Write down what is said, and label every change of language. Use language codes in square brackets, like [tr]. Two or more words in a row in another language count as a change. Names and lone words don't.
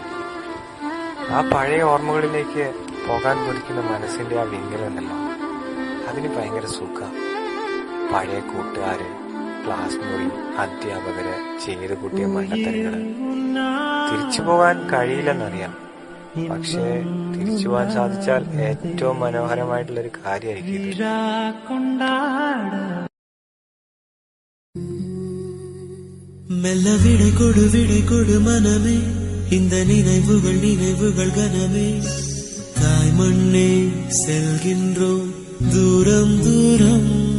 [ml] ആ പഴയ ഓർമ്മകളിലേക്ക് പോകാൻ കൊതിക്കുന്ന മനസ്സിന്റെ ആ വിങ്ങലുണ്ടല്ലോ, അതിന് ഭയങ്കര സുഖ. പഴയ കൂട്ടുകാര്, ക്ലാസ് മുറി, അധ്യാപകര് ചെയ്തു കൂട്ടിയ മണ്ടത്തരങ്ങള് തിരിച്ചു പോകാൻ കഴിയില്ലെന്നറിയാം. പക്ഷേ തിരിച്ചു പോകാൻ സാധിച്ചാൽ ഏറ്റവും മനോഹരമായിട്ടുള്ളൊരു കാര്യമായിരിക്കും ഇത്. [ta] மெல்ல விடை கொடு மனமே, இந்த நினைவுகள் கனமே. தாய் மண்ணே செல்கின்றோம் தூரம் தூரம்.